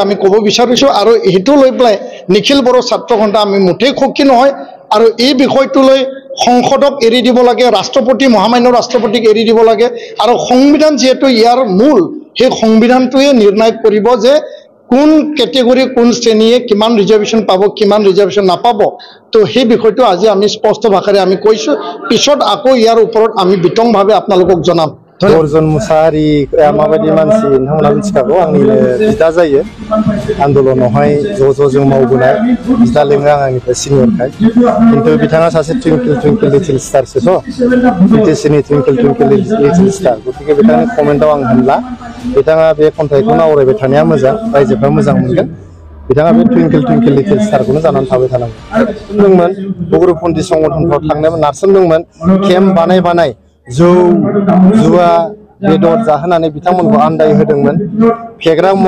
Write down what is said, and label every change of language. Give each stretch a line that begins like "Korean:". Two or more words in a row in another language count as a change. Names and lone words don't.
Assamese: আমি ক'ব বিচাৰিছোঁ আৰু সেইটো লৈ পেলাই নিখিল বড়ো ছাত্ৰ সন্থা আমি মুঠেই সুখী নহয় আৰু এই বিষয়টো লৈ সংসদক এৰি দিব লাগে ৰাষ্ট্ৰপতি মহামান্য ৰাষ্ট্ৰপতিক এৰি দিব লাগে আৰু সংবিধান যেহেতু ইয়াৰ মূল সেই সংবিধানটোৱে নিৰ্ণয় কৰিব যে কোন কেটেগৰী কোন শ্ৰেণীয়ে কিমান ৰিজাৰ্ভেশ্যন পাব কিমান ৰিজাৰ্ভেশ্যন নাপাব তো সেই বিষয়টো আজি আমি স্পষ্ট ভাষাৰে আমি কৈছোঁ পিছত আকৌ ইয়াৰ ওপৰত আমি বিতংভাৱে আপোনালোকক জনাম
Bodo: अर्जुन मुसाहारि माबायदि मानसि नोंथांमोना मिथिखागौ आंनिनो बिदा जायो आन्दलनावहाय ज' जों मावबोनाय बिदा लेङो आं आंनिफ्राय सिनियरखाय खिन्थु बिथाङा सासे
English: Twinkle Twinkle Little
Bodo: स्टारसोथ' BTSनि
English: Twinkle Twinkle Little Star
Bodo: गतिके बिथांनि कमेन्टआव आं होनला बिथाङा बे खन्थाइखौनो आवरायबाय थानाया मोजां रायजोफ्रा मोजां मोनगोन बिथाङा बे
English: Twinkle Twinkle Little
Bodo: स्टारखौनो जानानै थाबाय थानांगौ बुंदोंमोन उग्रपन्थी संगठनफ्राव थांनायमोन नारसोमदोंमोन केम्प बानाय जौ जुवा बेदर जाहोनानै बिथांमोनखौ आन्दाय होदोंमोन फेग्रा मुवा